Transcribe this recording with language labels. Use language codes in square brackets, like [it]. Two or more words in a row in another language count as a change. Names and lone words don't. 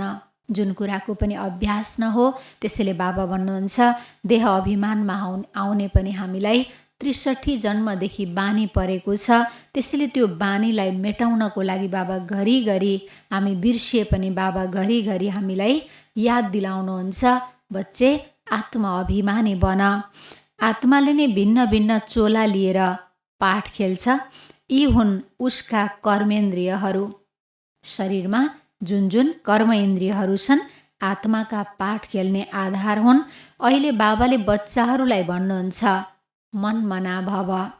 [ne] जुन कुराको पनि अभ्यास नहो, त्यसैले बाबा भन्नुहुन्छ देह अभिमानमा आउने पनि हामीलाई 63 जन्मदेखि बानी परेको छ। त्यसैले त्यो बानीलाई मेटाउनको लागि बाबा घरिघरि हामी बिर्सिए पनि बाबा घरिघरि हामीलाई याद दिलाउनुहुन्छ बच्चे आत्म अभिमानी बन। आत्माले नै भिन्न भिन्न चोला लिएर पाठ खेल्छ। यी हुन् उसका कर्मेन्द्रियहरू। शरीरमा जुन जुन कर्म इन्द्रियहरू छन् आत्माका पाठ खेल्ने आधार हुन्। अहिले बाबाले बच्चाहरूलाई भन्नुहुन्छ [sa] मनमना भव।